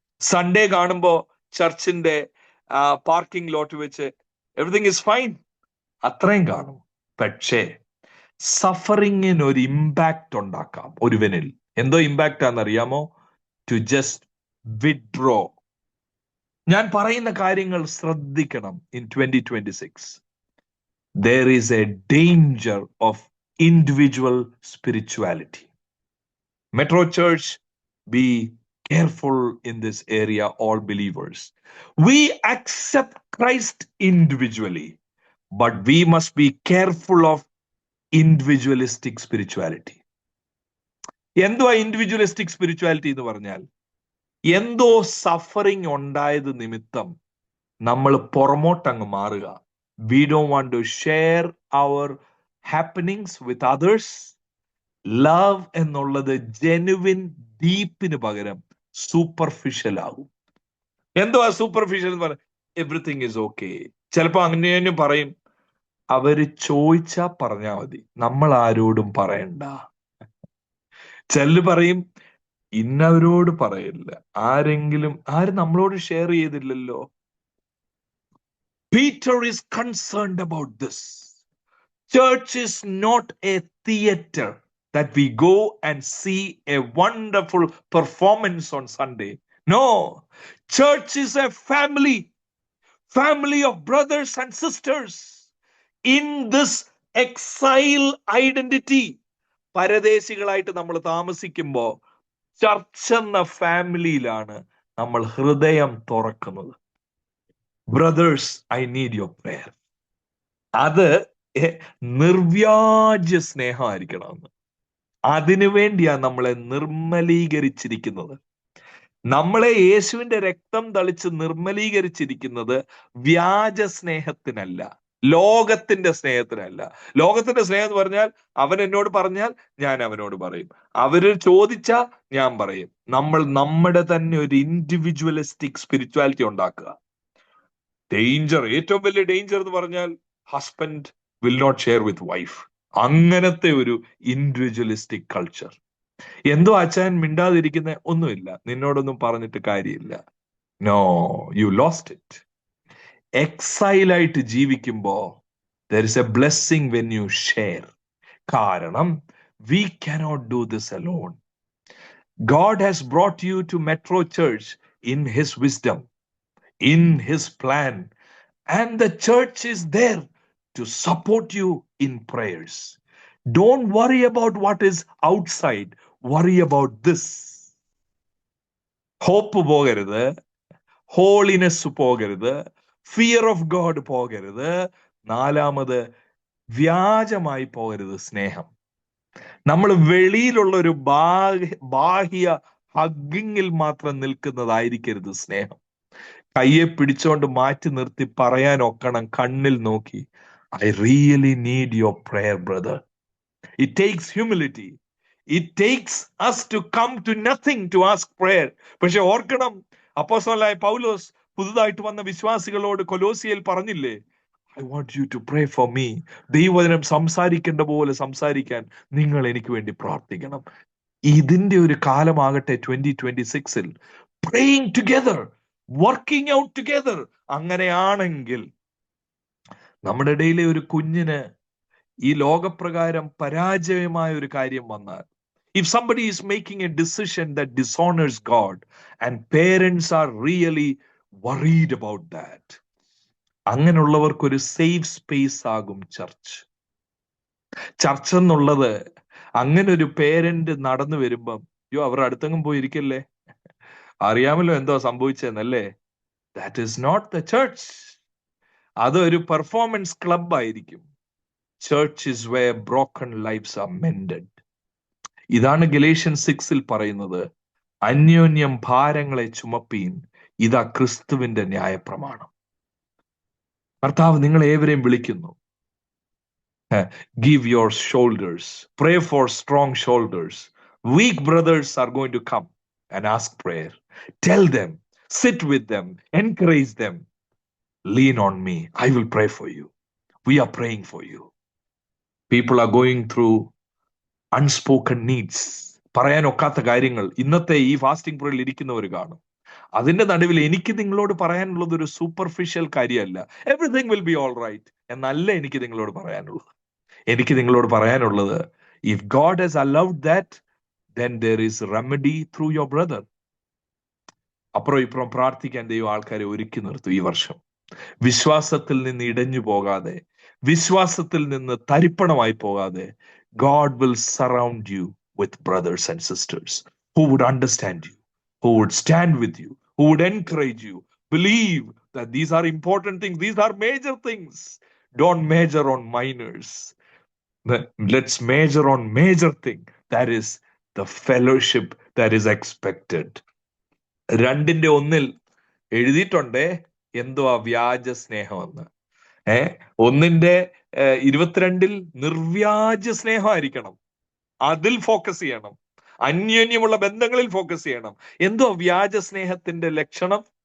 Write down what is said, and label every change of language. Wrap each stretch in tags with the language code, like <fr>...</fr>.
<ml>Sunday കാണുമ്പോ ചർച്ചിന്റെ parking ലോട്ട് വെച്ച്</ml> <en>everything is fine,</en> <ml>അത്രയും കാണും. പക്ഷേ സഫറിങ്ങിന് ഒരു ഇമ്പാക്ട് ഉണ്ടാക്കാം ഒരുവനിൽ. എന്തോ ഇമ്പാക്റ്റ് ആണെന്നറിയാമോ?</ml> <en>To just withdraw.</en> <ml>ഞാൻ പറയുന്ന കാര്യങ്ങൾ ശ്രദ്ധിക്കണം.</ml> <en>In 2026 there is a danger of individual spirituality. Metro Church, be careful in this area, all believers. We accept Christ individually, but we must be careful of individualistic spirituality.</en> <ml>എന്തുവാ individualistic spirituality എന്ന് പറഞ്ഞാൽ? എന്തോ suffering ഉണ്ടായത് നിമിത്തം നമ്മൾ പുറമോട്ടങ്ങ് മാറുക.</ml> <en>We don't want to share our happenings with others.</en> <ml>Love എന്നുള്ളത് genuine ഡീപ്പിന് പകരം സൂപ്പർഫിഷ്യൽ ആകും. എന്തുവാ സൂപ്പർഫിഷ്യൽ എന്ന് പറഞ്ഞാൽ?</ml> <en>Everything is okay.</en> <ml>ചിലപ്പോ അങ്ങനെ പറയും, അവര് ചോദിച്ചാ പറഞ്ഞാ മതി, നമ്മൾ ആരോടും പറയണ്ട. ചിലര് പറയും, ഇന്നവരോട് പറയില്ല, ആരും നമ്മളോട് ഷെയർ ചെയ്തില്ലല്ലോ.</ml> <en>Peter is concerned about this. Church is not a theater that we go and see a wonderful performance on Sunday. No, church is a family of brothers and sisters in this exile identity.</en> <ml>പരദേശികളായിട്ട് നമ്മൾ താമസിക്കുമ്പോൾ church എന്ന ഫാമിലിയിലാണ് നമ്മൾ ഹൃദയം തുറക്കുന്നത്.</ml> <en>Brothers, I need your prayer.</en> <ml>അത് നിർവ്യാജ സ്നേഹമായിരിക്കണമെന്ന്. അതിനുവേണ്ടിയാ നമ്മളെ നിർമ്മലീകരിച്ചിരിക്കുന്നത്. നമ്മളെ യേശുവിന്റെ രക്തം തളിച്ച് നിർമ്മലീകരിച്ചിരിക്കുന്നത് വ്യാജ സ്നേഹത്തിനല്ല, ലോകത്തിന്റെ സ്നേഹത്തിനല്ല. ലോകത്തിന്റെ സ്നേഹം എന്ന് പറഞ്ഞാൽ അവൻ എന്നോട് പറഞ്ഞാൽ ഞാൻ അവനോട് പറയും, അവര് ചോദിച്ചാ ഞാൻ പറയും. നമ്മൾ നമ്മുടെ തന്നെ ഒരു ഇൻഡിവിജ്വലിസ്റ്റിക് സ്പിരിച്വാലിറ്റി ഉണ്ടാക്കുക.</ml> <en>danger,</en> <ml>ഏറ്റവും വലിയ ഡേഞ്ചർ എന്ന് പറഞ്ഞാൽ</ml> <en>Husband will not share with wife.</en> <ml>അങ്ങനത്തെ ഒരു ഇൻഡിവിജ്വലിസ്റ്റിക് കൾച്ചർ. എന്തോ അച്ഛൻ മിണ്ടാതിരിക്കുന്ന ഒന്നുമില്ല, നിന്നോടൊന്നും പറഞ്ഞിട്ട് കാര്യമില്ല.</ml> <en>No, you lost it.</en> <ml>എക്സൈലായിട്ട് ജീവിക്കുമ്പോ</ml> <en>there is a blessing when you share. കാരണം we cannot do this alone. God has brought you to Metro Church in His wisdom, in His plan, and the church is there to support you in prayers. Don't worry about what is outside. Worry about this.</en> <ml>Hope പോകരുത്, holiness പോകരുത്, fear of God പോകരുത്, നാലാമത് വ്യാജമായി പോകരുത് സ്നേഹം. നമ്മൾ വെളിയിലുള്ള ഒരു ബാഹ്യ ഹഗ്ഗിങ്ങിൽ മാത്രം നിൽക്കുന്നതായിരിക്കരുത് സ്നേഹം. കയ്യെ പിടിച്ചോണ്ട് മാറ്റി നിർത്തി പറയാൻ ഒക്കണം കണ്ണിൽ നോക്കി,</ml> <en>I really need your prayer brother. It takes humility. It takes us to come to nothing to ask prayer.</en> <ml>പക്ഷെ ഓർക്കണം, അപ്പോസ്തലനായ പൗലോസ് പുതുതായിട്ട് വന്ന വിശ്വാസികളോട് കൊലോസിയയിൽ പറഞ്ഞില്ലേ,</ml> <en>I want you to pray for me.</en> <ml>ദൈവവചനം സംസാരിക്കേണ്ട പോലെ സംസാരിക്കാൻ നിങ്ങൾ എനിക്ക് വേണ്ടി പ്രാർത്ഥിക്കണം. ഇതിന്റെ ഒരു കാലമാകട്ടെ 2026-ൽ.</ml> <en>Praying together, working out together.</en> <ml>അങ്ങനെയാണെങ്കിൽ നമ്മുടെ ഇടയിലെ ഒരു കുഞ്ഞിന് ഈ ലോകപ്രകാരം പരാജയമായ ഒരു കാര്യം വന്നാൽ,</ml> <en>if somebody is making a decision that dishonors God and parents are really worried about that,</en> <ml>അങ്ങനെയുള്ളവർക്കൊരു safe space ആകും ചർച്ച്. ചർച്ച് എന്നുള്ളത് അങ്ങനെ ഒരു പേരന്റ് നടന്നു വരുമ്പം, അയ്യോ അവരുടെ അടുത്തെങ്കിലും പോയിരിക്കല്ലേ, അറിയാമല്ലോ എന്തോ സംഭവിച്ചെന്നല്ലേ.</ml> <en>That is not the church.</en> <ml>അതൊരു പെർഫോമൻസ് ക്ലബ് ആയിരിക്കും.</ml> <en>Church is where broken lives are mended.</en> <ml>ഇതാണ് ഗലേഷ്യൻ 6-ൽ പറയുന്നത്, അന്യോന്യം ഭാരങ്ങളെ ചുമപ്പീൻ, ഇതാ ക്രിസ്തുവിന്റെ ന്യായപ്രമാണം. കർത്താവ് നിങ്ങൾ ഏവരെയും വിളിക്കുന്നു.</ml> <en>Give your shoulders, pray for strong shoulders. Weak brothers are going to come and ask prayer. Tell them, sit with them, encourage them. Lean on me, I will pray for you. We are praying for you. People are going through unspoken needs.</en> <ml>പറയാനൊക്കാത്ത കാര്യങ്ങൾ ഇന്നത്തെ ഈ fasting പ്രേയറിൽ ഇരിക്കുന്നവർ കാണും. അതിന്റെ നടുവിൽ എനിക്ക് നിങ്ങളോട് പറയാനുള്ളത് ഒരു സൂപ്പർഫിഷ്യൽ കാര്യമല്ല,</ml> <en>everything will be all right</en> <ml>എന്നല്ല എനിക്ക് നിങ്ങളോട് പറയാനുള്ളത്. എനിക്ക് നിങ്ങളോട് പറയാനുള്ളത്,</ml> <en>If God has allowed that, then there is remedy through your brother.</en> <ml>അപ്പുറം ഇപ്പുറം പ്രാർത്ഥിക്കാൻ ദൈവം ആൾക്കാരെ ഒരുക്കി നിർത്തും ഈ വർഷം. വിശ്വാസത്തിൽ നിന്ന് ഇടഞ്ഞു പോകാതെ,</ml> <en>വിശ്വാസത്തിൽ നിന്ന് തരിപ്പണമായി പോകാതെ, God will surround you with brothers and sisters who would understand you, who would stand with you, who would encourage you. Believe that these are important things. These are major things. Don't major on minors. Let's major on major thing. That is the fellowship that is expected.</en> <ml>2:1 എഴുതിയിട്ടുണ്ടേ എന്തോ ആ വ്യാജ സ്നേഹമെന്ന്. 1:22 നിർവ്യാജ സ്നേഹമായിരിക്കണം, അതിൽ focus ചെയ്യണം. അന്യോന്യമുള്ള ബന്ധങ്ങളിൽ focus ചെയ്യണം. എന്തോ വ്യാജ സ്നേഹത്തിന്റെ ലക്ഷണം?</ml>